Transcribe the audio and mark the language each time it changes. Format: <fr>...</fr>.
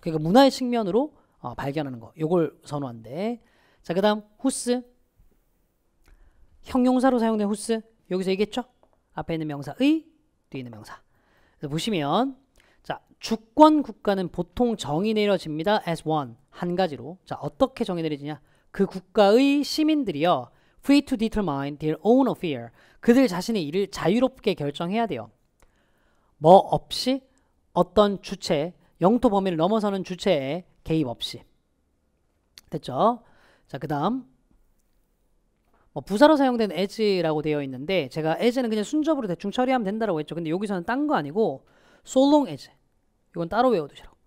<ko>그러니까 문화의 측면으로 발견하는 거. 요걸 선호한대. 자, 그 다음 후스. 형용사로 사용된 whose 여기서 얘기했죠? 앞에 있는 명사 의, 뒤에 있는 명사. 그래서 보시면 자, 주권 국가는 보통 정의 내려집니다.</ko> <en>as one,</en> <ko>한 가지로. 자, 어떻게 정의 내려지냐? 그 국가의 시민들이요.</ko> <en>free to determine their own affair.</en> <ko>그들 자신의 일을 자유롭게 결정해야 돼요. 뭐 없이 어떤 주체, 영토 범위를 넘어서는 주체에 개입 없이. 됐죠? 자, 그 다음 부사로 사용된 as라고 되어 있는데 제가 as는 그냥 순접으로 대충 처리하면 된다고 했죠. 근데 여기서는 딴 거 아니고 so long as 이건 따로 외워두시라고.</ko>